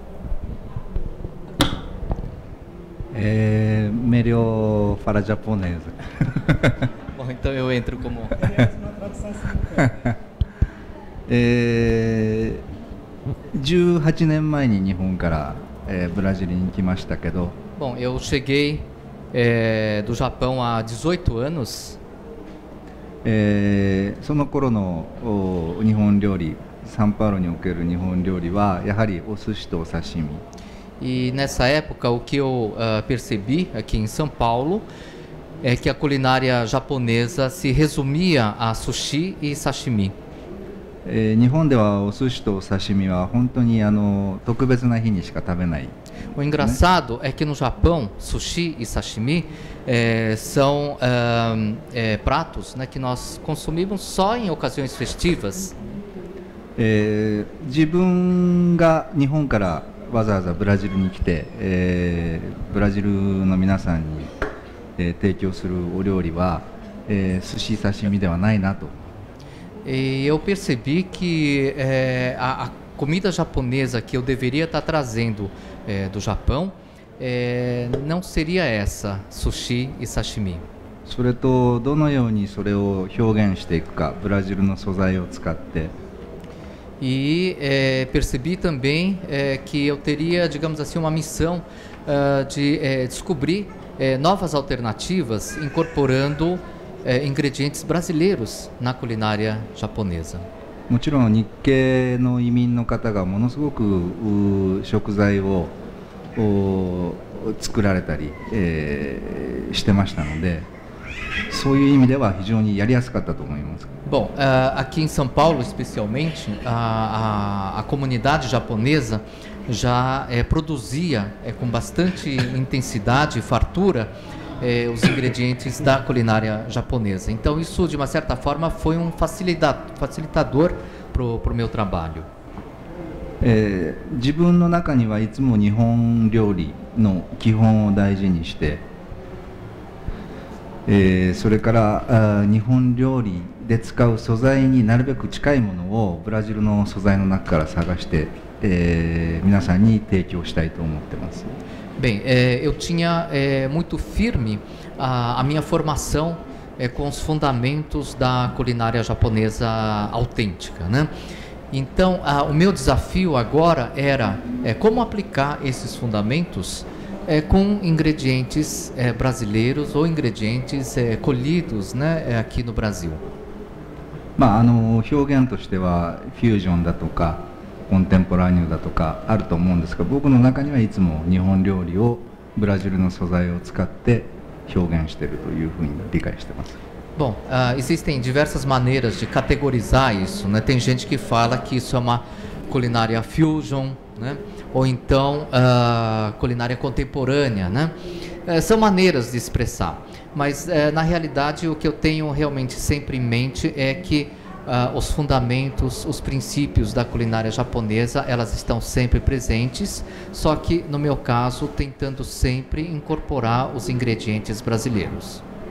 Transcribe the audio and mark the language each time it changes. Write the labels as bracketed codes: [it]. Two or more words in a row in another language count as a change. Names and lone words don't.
[pt] Melhor para a japonesa. Bom, então eu entro como... [ja] 18 年前に日本からブラジルに来ましたけど。 [pt] Bom, eu cheguei do Japão há 18 anos. [ja] その頃の日本料理、サンパウロにおける日本料理はやはりお寿司とお刺身。 [pt] E nessa época o que eu percebi aqui em São Paulo é que a culinária japonesa se resumia a sushi e sashimi. [ja] 日本ではお寿司とお刺身は本当に特別な日にしか食べない。 [pt] O engraçado é que no Japão, sushi e sashimi são pratos, né, que nós consumimos só em ocasiões festivas. [ja] 自分が日本からわざわざブラジルに来て、ブラジルの皆さんに、提供するお料理は、寿司刺身ではないなと。 [pt] E eu percebi que a comida japonesa que eu deveria estar trazendo do Japão não seria essa, sushi e sashimi. [ja] それとどのようにそれを表現していくか、ブラジルの素材を使って。 [pt] E percebi também que eu teria, digamos assim, uma missão de descobrir novas alternativas incorporando ingredientes brasileiros na culinária japonesa. [ja] もちろん日系の移民の方がものすごく食材を作られたり、してましたので、 そういう意味では非常にやりやすかったと思います。 [pt] Bom, aqui em São Paulo, especialmente, a comunidade japonesa já produzia com bastante intensidade e fartura os ingredientes da culinária japonesa. Então, isso, de uma certa forma, foi um facilitador para o meu trabalho. [ja] 自分の中にはいつも日本料理の基本を大事にして、それから日本料理で使う素材になるべく近いものをブラジルの素材の中から探して、皆さんに提供したいと思ってます。 [pt] Bem, eu tinha muito firme a minha formação com os fundamentos da culinária japonesa autêntica, né? Então, o meu desafio agora era como aplicar esses fundamentos com ingredientes brasileiros ou ingredientes colhidos, né, aqui no Brasil. [ja] 表現としてはフュージョンだとかコンテンポラニューだとかあると思うんですが、僕の中にはいつも日本料理をブラジルの素材を使って表現しているというふうに理解しています。 [pt] Bom, existem diversas maneiras de categorizar isso, né? Tem gente que fala que isso é uma culinária fusion, né? Ou então culinária contemporânea, né? São maneiras de expressar, mas na realidade o que eu tenho realmente sempre em mente é que os fundamentos, os princípios da culinária japonesa, elas estão sempre presentes, só que no meu caso tentando sempre incorporar os ingredientes brasileiros.